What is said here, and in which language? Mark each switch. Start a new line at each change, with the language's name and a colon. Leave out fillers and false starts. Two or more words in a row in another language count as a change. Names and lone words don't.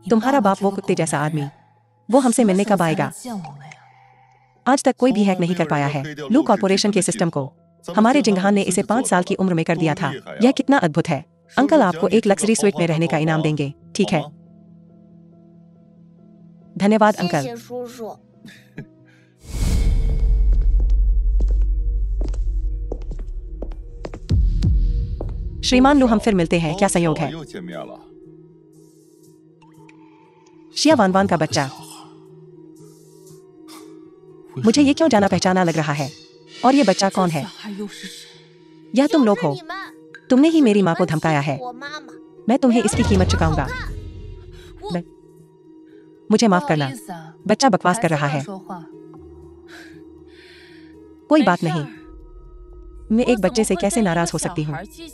Hindi: तुम्हारा बाप वो कुत्ते जैसा आदमी, वो हमसे मिलने कब आएगा? आज तक कोई भी हैक नहीं कर पाया है लू कॉर्पोरेशन के सिस्टम को। हमारे जिंगहान ने इसे 5 साल की उम्र में कर दिया था। यह कितना अद्भुत है। अंकल आपको एक
English: luxury suite
Hindi: में रहने का इनाम देंगे, ठीक है? धन्यवाद अंकल।
Chinese: 谢谢叔叔。
Hindi: श्रीमान लू, हम फिर मिलते हैं, क्या संयोग है?
Chinese: 又见面了。
Hindi: शिया वानवान का बच्चा। मुझे ये क्यों जाना पहचाना लग रहा है? और ये बच्चा कौन है?
Chinese: 孩又是谁？
Hindi: यह तुम लोग हो।
Chinese: 你们，
Hindi: तुमने ही मेरी माँ को धमकाया है।
Chinese: 我妈妈。
Hindi: मैं तुम्हें इसकी कीमत चुकाऊंगा। मैं- मुझे माफ करना। बच्चा बकवास कर रहा है। कोई बात नहीं। मैं एक बच्चे से कैसे नाराज हो सकती हूँ?